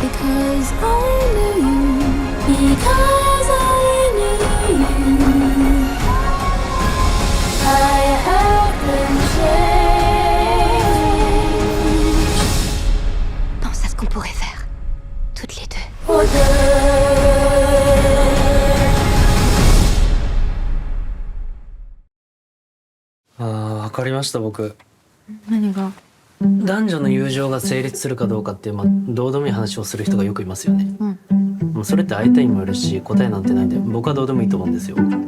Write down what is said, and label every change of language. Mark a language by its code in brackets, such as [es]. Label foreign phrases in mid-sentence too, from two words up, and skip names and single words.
[fr] Pense à ce qu'on pourrait faire, toutes les deux. [ja] わかりました僕。何が？男女の友情が成立するかどうかっていうどうでもいい話をする人がよくいますよね。もうそれって相手にもよるし答えなんてないんで僕はどうでもいいと思うんですよ。